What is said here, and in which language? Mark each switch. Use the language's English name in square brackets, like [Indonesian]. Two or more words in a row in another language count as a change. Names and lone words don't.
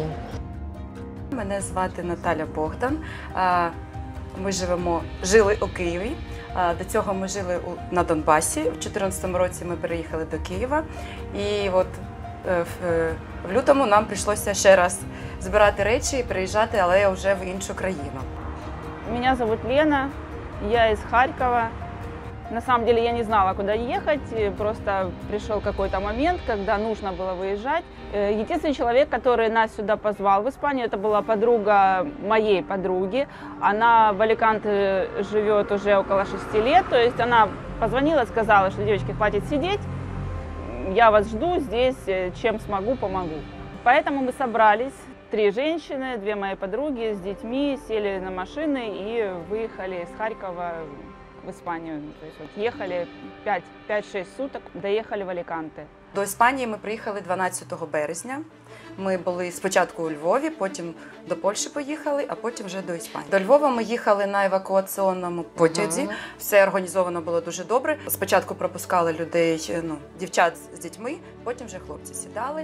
[Ukrainian] Мене звати Наталя Богдан. Ми жили у Києві. До цього ми жили на Донбасі. У 2014 році ми переїхали до Києва. І от в лютому нам прийшлося ще раз збирати речі і переїжджати, але вже в іншу країну. [Russian] Меня зовут Лена, я из Харькова. На самом деле я не знала, куда ехать, просто пришел какой-то момент, когда нужно было выезжать. Единственный человек, который нас сюда позвал в Испанию, это была подруга моей подруги. Она в Аликанте живет уже около 6 лет, то есть она позвонила, сказала, что девочки, хватит сидеть, я вас жду здесь, чем смогу, помогу. Поэтому мы собрались. 3 женщины, 2 мои подруги с детьми сели на машины и выехали из Харькова в Испанию. То есть вот ехали 5-6 суток, доехали в Аликанте. [Ukrainian] До Іспанії ми приїхали 12 березня. Ми були спочатку у Львові, потім до Польщі поїхали, а потім вже до Іспанії. До Львова ми їхали на евакуаційному потязі. Все організовано було дуже добре. Спочатку пропускали людей, дівчат з дітьми, потім вже хлопці сідали.